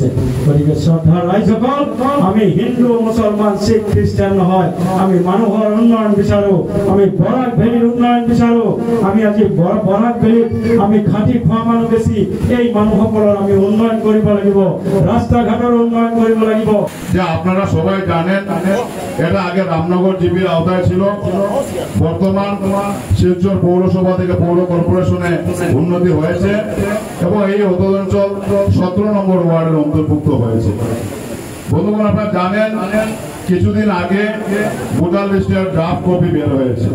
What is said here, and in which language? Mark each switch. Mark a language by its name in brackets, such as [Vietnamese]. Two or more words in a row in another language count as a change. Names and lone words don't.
[Assamese] গতিকে শ্ৰদ্ধাৰ ৰাইজসকল, আমি হিন্দু, মুছলমান, শিখ, খ্ৰীষ্টান নহয়। আমি মানুহৰ উন্নয়ন বিচাৰো, আমি বৰাক ভেলীৰ উন্নয়ন বিচাৰো। আমি আজি বৰাক ভেলীত আমি খাটি খোৱা মানুহ বেছি, এই মানুহসকলৰ আমি উন্নয়ন কৰিব লাগিব, ৰাস্তা ঘাটৰ উন্নয়ন কৰিব লাগিব। [Bangla] যে আপনারা সবাই জানেন এটা আগে রামনগর জিপির আওতায় ছিল, বর্তমান শিলচর পৌরসভা থেকে পৌর কর্পোরেশনে উন্নতি হয়েছে এবং এই অঞ্চল 17 নম্বর ওয়ার্ডের অন্তর্ভুক্ত হয়েছে। বন্ধুগণ, আপনারা জানেন কিছুদিন আগে ভোটার লিস্টের ড্রাফট কপি বের হয়েছে।